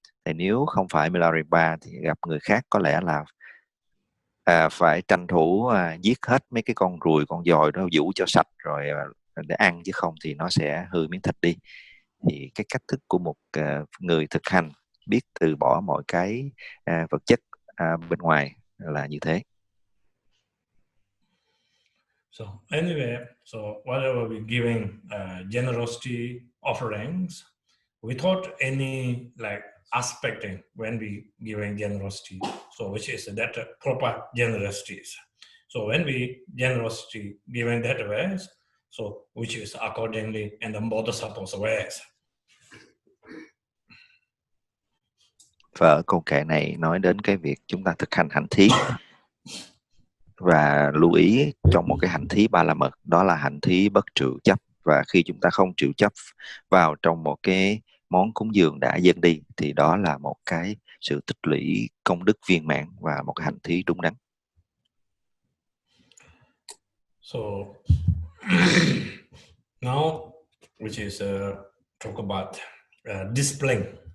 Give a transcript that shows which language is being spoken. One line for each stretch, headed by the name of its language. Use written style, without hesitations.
Vietnamese: Thì nếu không phải Milarepa thì gặp người khác có lẽ là phải tranh thủ giết hết mấy cái con ruồi, con dòi đó, giũ cho sạch rồi để ăn, chứ không thì nó sẽ hư miếng thịt đi. Thì cái cách thức của một người thực hành biết từ bỏ mọi cái vật chất bên ngoài là như thế.
English: So anyway, so whatever we giving generosity offerings, without any like aspecting when we giving generosity, so which is that proper generosity. So when we generosity given that way, so which is accordingly and the Bodhisattvas ways.
Vietnamese: Và ở câu kệ này nói đến cái việc chúng ta thực hành hạnh thí, và lưu ý trong một cái hạnh thí ba la mật, đó là hạnh thí bất trụ chấp. Và khi chúng ta không chịu chấp vào trong một cái món cúng dường đã dâng đi thì đó là một cái sự tích lũy công đức viên mãn và một cái hạnh thí đúng đắn.
English: So now which is talk about displaying.